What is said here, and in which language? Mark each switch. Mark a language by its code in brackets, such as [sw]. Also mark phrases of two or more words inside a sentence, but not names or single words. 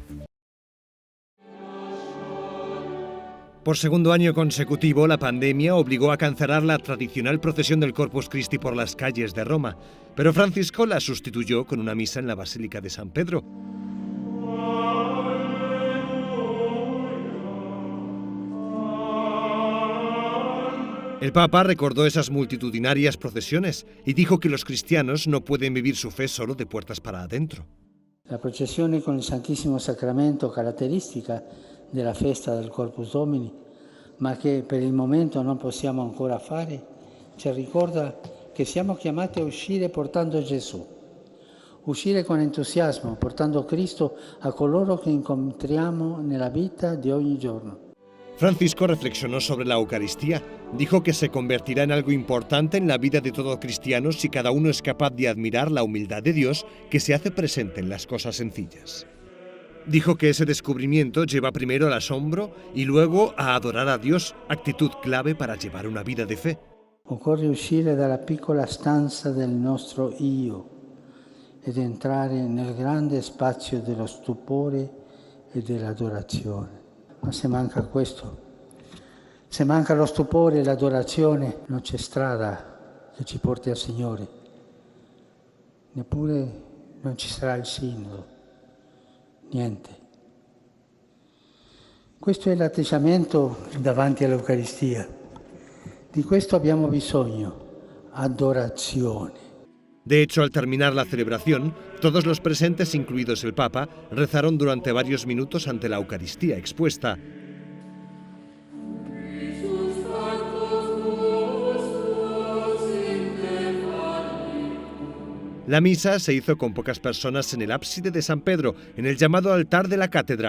[es] Por segundo año consecutivo, la pandemia obligó a cancelar la tradicional procesión del Corpus Christi por las calles de Roma, pero Francisco la sustituyó con una misa en la Basílica de San Pedro. El Papa recordó esas multitudinarias procesiones y dijo que los cristianos no pueden vivir su fe solo de puertas para adentro. [it] La processione con il Santissimo Sacramento, caratteristica della festa del Corpus Domini, ma che per il momento non possiamo ancora fare, ci ricorda che siamo chiamati a uscire portando Gesù, uscire con entusiasmo, portando Cristo a coloro che incontriamo nella vita di ogni giorno. [es] Francisco reflexionó sobre la Eucaristía. Dijo que se convertirá en algo importante en la vida de todo cristiano si cada uno es capaz de admirar la humildad de Dios que se hace presente en las cosas sencillas. Dijo que ese descubrimiento lleva primero al asombro y luego a adorar a Dios, actitud clave para llevar una vida de fe. [it] Occorre uscire dalla piccola stanza del nostro io ed entrare nel grande spazio dello stupore e dell'adorazione. Ma se manca questo, se manca lo stupore e l'adorazione, non c'è strada che ci porti al Signore. Neppure non ci sarà il sinodo. Niente. Questo è l'atteggiamento davanti all'Eucaristia. Di questo abbiamo bisogno, adorazione. [es] De hecho, al terminar la celebración, todos los presentes, incluidos el Papa, rezaron durante varios minutos ante la Eucaristía expuesta. La misa se hizo con pocas personas en el ábside de San Pedro, en el llamado altar de la cátedra.